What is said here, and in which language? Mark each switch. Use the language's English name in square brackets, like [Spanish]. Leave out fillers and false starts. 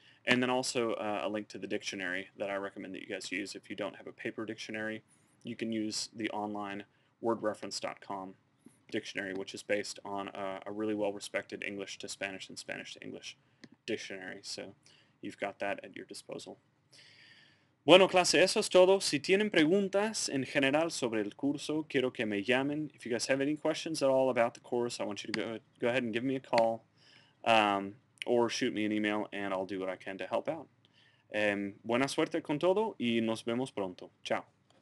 [English] And then also a link to the dictionary that I recommend that you guys use. If you don't have a paper dictionary, you can use the online wordreference.com dictionary, which is based on a really well-respected English to Spanish and Spanish to English dictionary. So you've got that at your disposal. [Spanish] Bueno, clase, eso es todo. Si tienen preguntas en general sobre el curso, quiero que me llamen. [English] If you guys have any questions at all about the course, I want you to go ahead and give me a call or shoot me an email, and I'll do what I can to help out. [Spanish] Buena suerte con todo y nos vemos pronto. Chao.